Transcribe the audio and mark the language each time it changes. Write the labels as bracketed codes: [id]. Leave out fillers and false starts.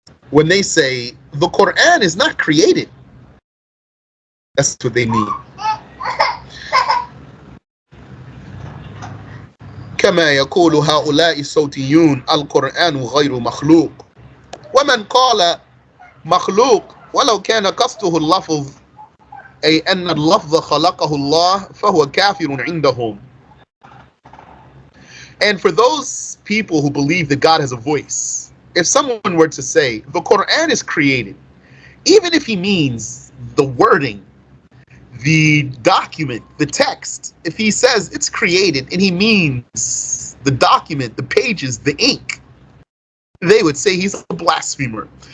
[en] When they say the Qur'an is not created, that's what they mean. [ar] كما يقول هؤلاء الصوتيون القرآن غير مخلوق ومن قال مخلوق ولو كان قصده اللفظ أي أن اللفظ خلقه الله فهو كافر عندهم. [en] And for those people who believe that God has a voice, if someone were to say the Quran is created, even if he means the wording, the document, the text, if he says it's created and he means the document, the pages, the ink, they would say he's a blasphemer.